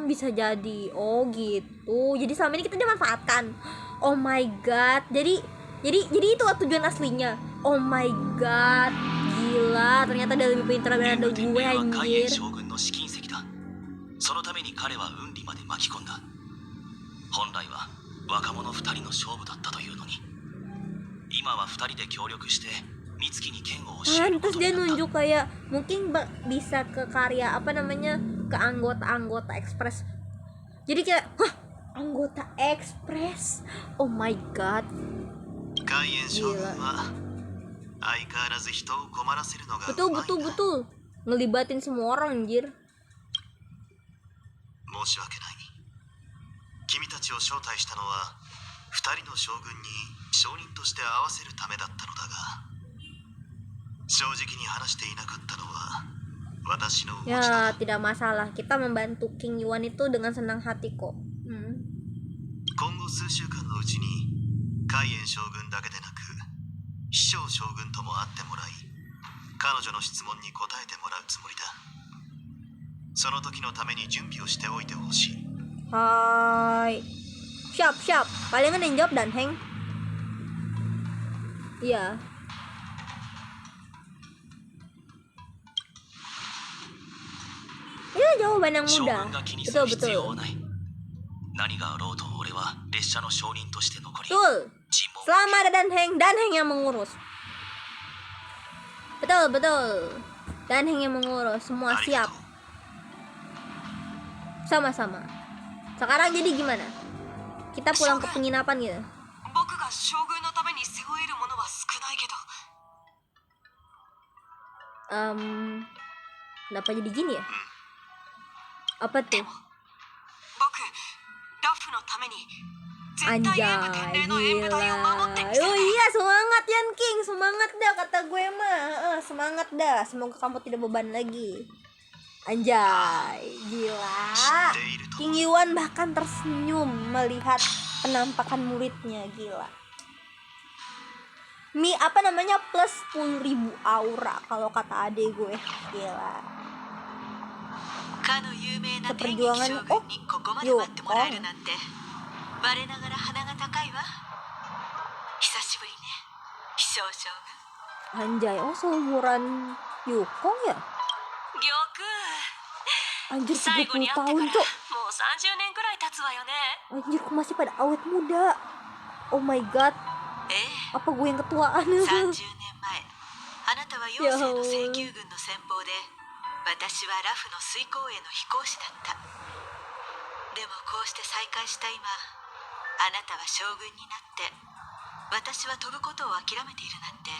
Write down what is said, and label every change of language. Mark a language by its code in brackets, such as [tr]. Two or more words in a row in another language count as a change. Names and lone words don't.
[id] Bisa jadi. Oh gitu. Jadi selama ini kita dimanfaatkan. [en] Oh my god. [id] Jadi itu tujuan aslinya. [en] Oh my god. [id] Gila, ternyata dia lebih pintar daripada [ja] 天 [id] gue [ja] 竜は海燕 [id] anjir. [ja] 将軍の試金石だ。そのために彼は雲里まで巻き込んだ。本来は若者2人の勝負だったというのに今は2人で協力して美月に剣を教えるこ [id] Terus [ja] と [id] dia [ja] になった。 [id] nunjuk kayak mungkin bisa ke karya apa namanya, ke anggota-anggota Express. Jadi kayak, hah, anggota Express. [en] Oh my god. [ja] 海燕将軍は相変わらず人を困らせるのが [id] Betul [ja] うまい [id] betul [ja] な。 [id] betul. Ngelibatin semua orang anjir. [ja] 申し訳ない。君たちを招待したのは2人の将軍に証人として会わせるためだったのだが、正直に話していなかったのは私の持ちだ。 [id] Ya tidak masalah. Kita membantu King Yuan itu dengan senang hati kok. [ja] 今後数週間のうちに海燕将軍だけでなく飛翔将軍とも会ってもらい彼女の質問に答えてもらうつもりだ。その時のために準備をしておいてほしい。 [id] Hai. Siap siap. Palingan yang jawab Dan Heng. Iya. Itu jawaban yang [ja] 将 [id] mudah. [ja] 軍が気にす [id] Betul [ja] る必要 [id] betul. [ja] はない。何があろうと俺は列車の証人として残り [id] Betul. [ja] 尋問を [id] Selama ada Dan Heng yang mengurus. Betul betul. Dan Heng yang mengurus. Semua [ja] ありが [id] siap. [ja] とう。 [id] Sama-sama. Sekarang jadi gimana? Kita pulang ke penginapan gitu. [ja] 僕が将軍のために背負えるものは少ないけど。 [id] Kenapa jadi gini ya? Apa tuh? [ja] 僕ラフのために絶対 [id] Anjay, [ja] 英武天霊の演舞台を守ってみせ [id] gila. Oh [ja] る。 [id] iya, semangat Yan King, semangat dah kata gue mah. Semangat dah, semoga kamu tidak beban lagi. Anjay, gila. King Yuan bahkan tersenyum melihat penampakan muridnya, gila. Apa namanya, plus 10.000 aura kalau kata adek gue, gila. [ja] かの有名な天撃 [id] Perjuangan, [ja] 将 oh, 軍にここまで [id] yuk, [ja] 待ってもらえるなんて我ながら鼻が高いわ。久しぶりね。少将軍。 [id] Anjay, oh seumuran Yukong ya? [ja] 玉 [id] Anjir [ja] 最後 [id] 30 [ja] に会ってから [id] tahun [ja] もう [id] cok. [ja] 30年くらい経つわよね。 [id] Anjir kok masih pada awet muda. [en] Oh my god, [ja] ええ、 [id] apa gue yang ketuaan? [ja] 30 年前、あなたは妖精の請求軍の先方で、私はラフの水光への飛行士だった。でもこうして再会した今、あなたは将軍になって、私は飛ぶことを諦めているなんて。